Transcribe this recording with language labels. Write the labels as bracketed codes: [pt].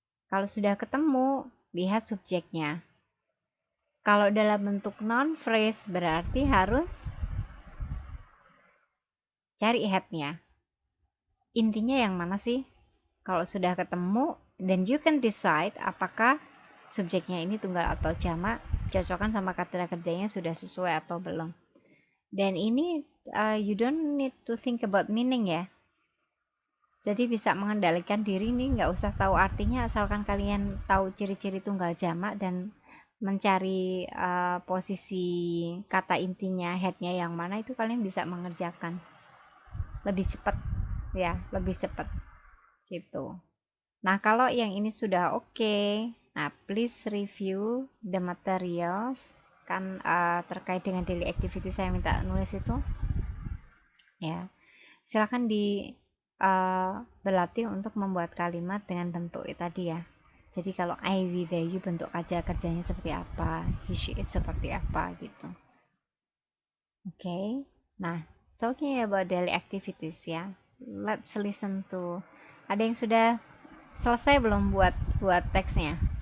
[id] Kalau sudah ketemu, lihat subjeknya. Kalau dalam bentuk non phrase berarti harus cari headnya. Intinya yang mana sih? Kalau sudah ketemu, [en] then you can decide [id] apakah subjeknya ini tunggal atau jamak, cocokkan sama kata kerjanya sudah sesuai atau belum. Dan ini [en] you don't need to think about meaning [id] ya. Jadi bisa mengendalikan diri nih, nggak usah tahu artinya, asalkan kalian tahu ciri-ciri tunggal jamak dan mencari posisi kata intinya, headnya yang mana, itu kalian bisa mengerjakan lebih cepat ya, lebih cepat gitu. Nah, kalau yang ini sudah oke, nah [en] please review the materials [id] kan terkait dengan daily activity saya minta nulis itu ya. Silakan di berlatih untuk membuat kalimat dengan bentuk tadi ya. Jadi kalau I, we, they, you, bentuk kerjanya seperti apa, he, she, it seperti apa gitu. Oke. Nah, [en] talking about daily activities [id] ya, [en] let's listen to. [id] Ada yang sudah selesai belum buat teksnya?